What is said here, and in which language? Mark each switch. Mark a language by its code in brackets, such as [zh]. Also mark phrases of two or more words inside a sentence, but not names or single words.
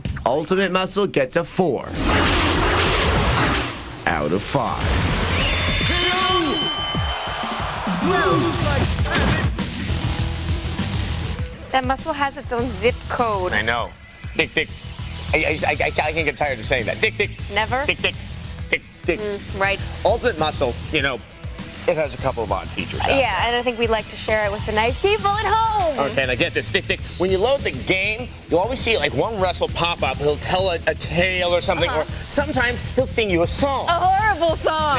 [en] Ultimate Muscle gets a 4 out of 5. That muscle has its own zip code. I know. Dik Dik. I can't get tired of saying that. Dik Dik. Never? Dik Dik. Dik Dik. Right. Ultimate Muscle, it has a couple of odd features. Yeah, and I think we'd like to share it with the nice people at home. Okay, now get this, Dik Dik. When you load the game, you always see like one wrestle pop up. He'll tell a tale or something, or sometimes he'll sing you a song. A horrible song.